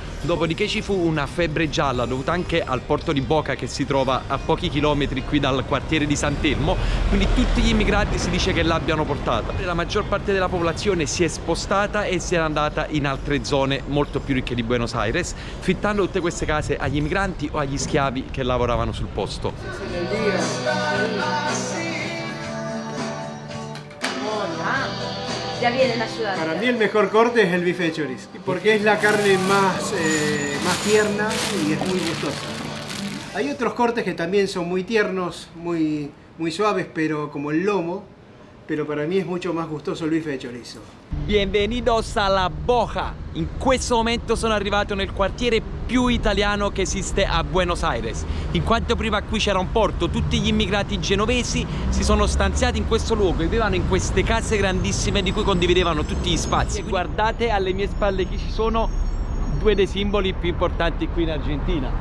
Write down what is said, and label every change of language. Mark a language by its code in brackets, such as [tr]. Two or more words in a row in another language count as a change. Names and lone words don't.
[it] Dopodiché ci fu una febbre gialla dovuta anche al porto di Boca, che si trova a pochi chilometri qui dal quartiere di San Telmo, quindi tutti gli immigrati si dice che l'abbiano portata. La maggior parte della popolazione si è spostata e si è andata in altre zone molto più ricche di Buenos Aires, fittando tutte queste case agli immigranti o agli schiavi che lavoravano sul posto. [es] Ya viene la ciudad. Para mí el mejor corte es el bife de chorizo, porque es la carne más tierna y es muy gustosa. Hay otros cortes que también son muy tiernos, muy suaves, pero como el lomo, pero para mí es mucho más gustoso il bife de chorizo. Bienvenidos a La Boja! [it] In questo momento sono arrivato nel quartiere più italiano che esiste a Buenos Aires. In quanto prima qui c'era un porto, tutti gli immigrati genovesi si sono stanziati in questo luogo e vivevano in queste case grandissime di cui condividevano tutti gli spazi. Guardate alle mie spalle chi ci sono, due dei simboli più importanti qui in Argentina.